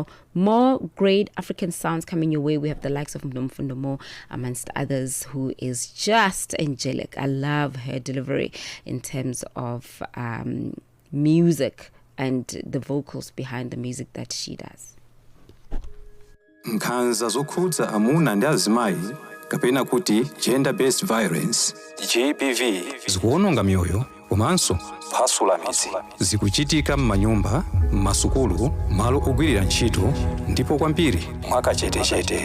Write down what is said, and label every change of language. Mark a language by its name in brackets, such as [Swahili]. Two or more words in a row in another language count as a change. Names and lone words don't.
[English] More great African sounds coming your way. We have the likes of Mnomfundomo, amongst others, who is just angelic. I love her delivery in terms of music and the vocals behind the music that she does. [Nyanja] Nkhanza zokhudza amuna ndi azimayi kapena kuti [English] gender-based violence GBV [Nyanja] zikuwononga mioyo komanso kuphwasula midzi. Zikuchitika m'manyumba, m'masukulu, malo ogwirira ntchito ndipo kwambiri mwakachetechete.